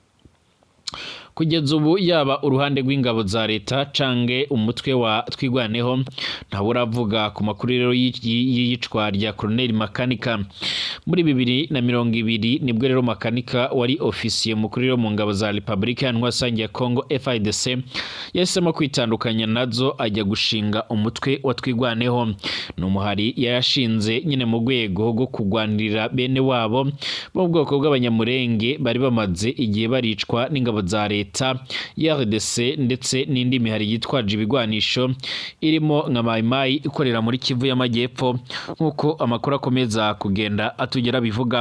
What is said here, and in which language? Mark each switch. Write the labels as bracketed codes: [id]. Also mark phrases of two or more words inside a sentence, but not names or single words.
[rn] Kugeza ubu yaba uruhande rw'ingabo za leta cange umutwe wa Twirwaneho ntawuravuga ku makuru rero y'iyicwa rya Colonel Makanika. Muri 2020 nibwo rero Makanika wari ofisiye mukuru rero mu ngabo za Republika ya Congo FARDC yahisemo kwitandukanya nazo ajya gushinga umutwe wa Twirwaneho. N'umuhari yashinze nyine mu rwego rwo kugwanirira bene wabo mu bwoko bw'abanyamurenge bari bamaze igihe baricwa n'ingabo za leta ya RDC ndetse n'indi mihari yitwaje ibigwanisho irimo nka Maimai ikorera muri Kivu y'Amajyepfo nkuko amakuru akomeza kugenda atugera bivuga.